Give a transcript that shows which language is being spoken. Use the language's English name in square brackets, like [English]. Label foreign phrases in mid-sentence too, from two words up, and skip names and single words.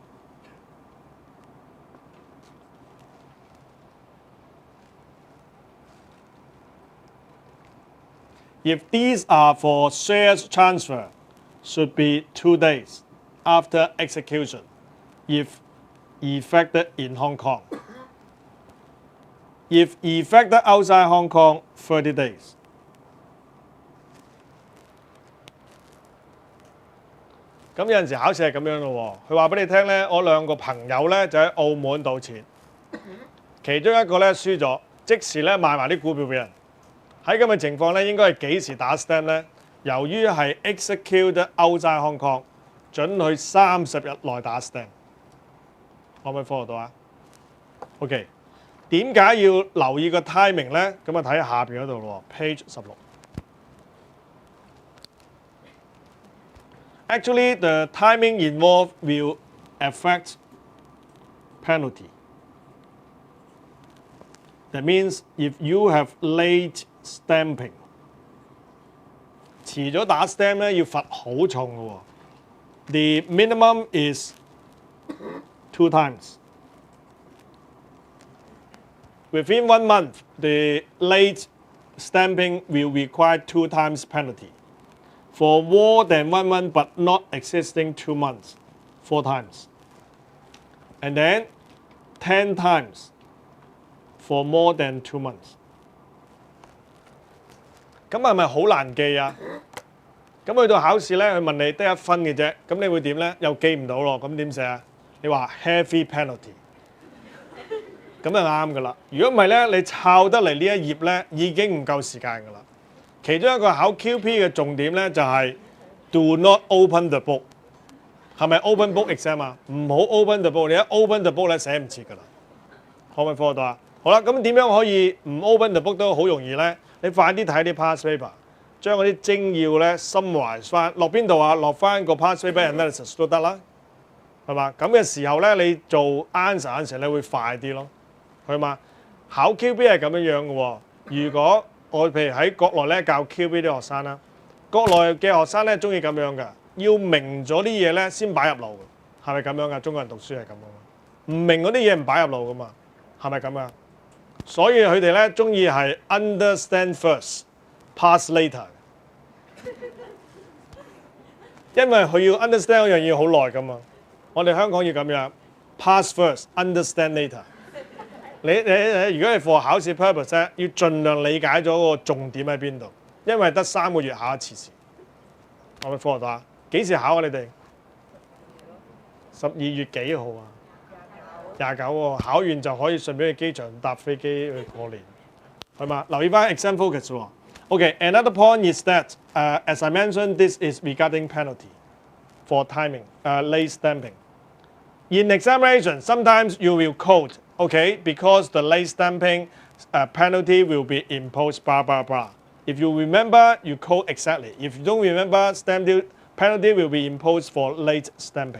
[English] If these are for shares transfer, should be 2 days after execution if effected in Hong Kong. If effected outside Hong Kong, 30 days. [Cantonese] 咁有陣時考試係咁樣咯喎，佢話俾你聽咧，我2個朋友咧就喺澳門賭錢，其中一個咧輸咗，即時咧賣埋啲股票俾人。喺咁嘅情況咧，應該係幾時打 stamp 咧？由於係 [English] execute outside Hong Kong， [Cantonese] 準佢30日內打 stamp。可唔可以 follow 到啊 ？OK， 點解要留意個 timing 咧？咁啊睇下邊嗰度咯 ，page 16。 [English] Actually, the timing involved will affect penalty. That means if you have late stamping, [Cantonese] 遲咗打 stamp 咧要罰好重嘅喎。 [English] The minimum is 2 times. Within 1 month, the late stamping will require 2 times penalty. For more than 1 month but not existing 2 months, 4 times. And then 10 times for more than 2 months. [Cantonese] 咁係咪好難記啊？咁去到考試咧，佢問你得1分嘅啫，咁你會點咧？又記唔到咯，咁點寫啊？你話 [English] heavy penalty， [Cantonese] 咁就啱噶啦。如果唔係咧，你抄得嚟呢一頁咧，已經唔夠時間噶啦。其中一個考 QP 嘅重點咧就係 [English] do not open the book， [Cantonese] 係咪 [English] open book exam [Cantonese] 啊？唔好 [English] open the book， [Cantonese] 你一 [English] open the book [Cantonese] 咧寫唔切噶啦。可唔可以 follow 到啊？好啦，咁點樣可以唔 [English] open the book [Cantonese] 都好容易咧？你快啲睇啲 [English] past paper， [Cantonese] 將嗰啲精要咧 summarize 翻，落邊度啊？落翻個 [English] past paper analysis [Cantonese] 都得啦，係嘛？咁嘅時候咧，你做 answer 你會快啲咯，係嘛？考 QB 係咁樣樣嘅喎。如果我譬如喺國內咧教 QB 啲學生啦，國內嘅學生咧中意咁樣嘅，要明咗啲嘢咧先擺入腦嘅，係咪咁樣㗎？中國人讀書係咁樣，唔明嗰啲嘢唔擺入腦㗎嘛，係咪咁啊？所以佢哋咧中意係 [English] understand first, pass later， [Cantonese] 因為佢要 understand 嗰樣嘢好耐㗎嘛。我哋香港要咁樣 [English] pass first, understand later。 [Cantonese] 你如果係 for 考試 purpose 咧，要盡量理解咗個重點喺邊度，因為得3個月考一次試。我咪 follow 到啊？幾時考啊？你哋12月幾號啊？29喎，考完就可以順便去機場搭飛機去過年，係嘛？留意翻 [English] exam focus 喎。Okay, another point is that, as I mentioned, this is regarding penalty for timing, late stamping. In examination, sometimes you will quote, okay, because the late stamping penalty will be imposed, blah, blah, blah. If you remember, you quote exactly. If you don't remember, stamp duty penalty will be imposed for late stamping.